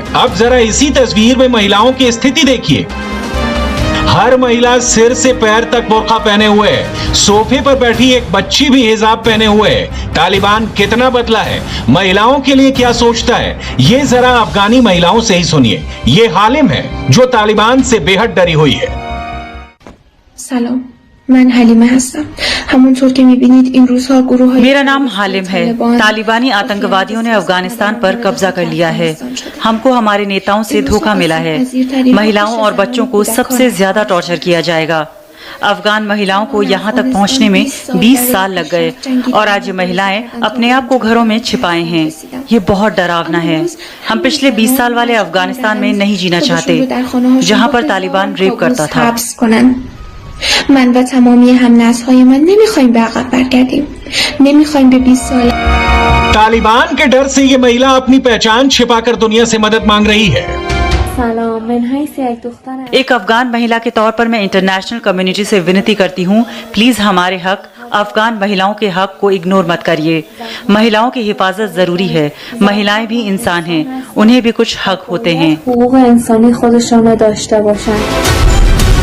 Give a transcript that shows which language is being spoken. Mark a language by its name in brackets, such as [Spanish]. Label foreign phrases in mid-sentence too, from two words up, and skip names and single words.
[Hindi] अब जरा इसी तस्वीर में महिलाओं की स्थिति देखिए। हर महिला सिर से पैर तक बुर्का पहने हुए है। सोफे पर बैठी एक बच्ची भी हिजाब पहने हुए है। तालिबान कितना बदला है, महिलाओं के लिए क्या सोचता है, ये जरा अफगानी महिलाओं से ही सुनिए। ये हालिम है जो तालिबान से बेहद डरी हुई है। [Persian] سلام من حلیمه هستم همونطور که میبینید این روزها گروه [Hindi] मेरा नाम हालिम है। तालिबानी आतंकवादियों ने अफगानिस्तान पर कब्जा कर लिया है। हमको हमारे नेताओं से धोखा मिला है। महिलाओं और बच्चों को सबसे ज्यादा टॉर्चर किया जाएगा। अफगान महिलाओं को यहाँ तक पहुँचने में 20 साल लग गए और आज ये महिलाएं अपने आप को घरों में छिपाए हैं। ये बहुत डरावना है। हम पिछले 20 साल वाले अफगानिस्तान में नहीं जीना चाहते जहाँ पर तालिबान रेप करता था। [Persian] من و تمامی هم‌نسل‌های من نمیخوایم به عقب برگردیم. نمیخوایم به 20 سال [Hindi] तालिबान के डर से ये महिला अपनी पहचान छिपाकर दुनिया से मदद मांग रही है। एक अफगान महिला के तौर पर मैं [English] international community [Hindi] से विनती करती हूँ, प्लीज हमारे हक, अफगान महिलाओं के हक को इग्नोर मत करिए। महिलाओं की हिफाजत जरूरी है। महिलाएं भी इंसान हैं, उन्हें भी कुछ हक होते हैं।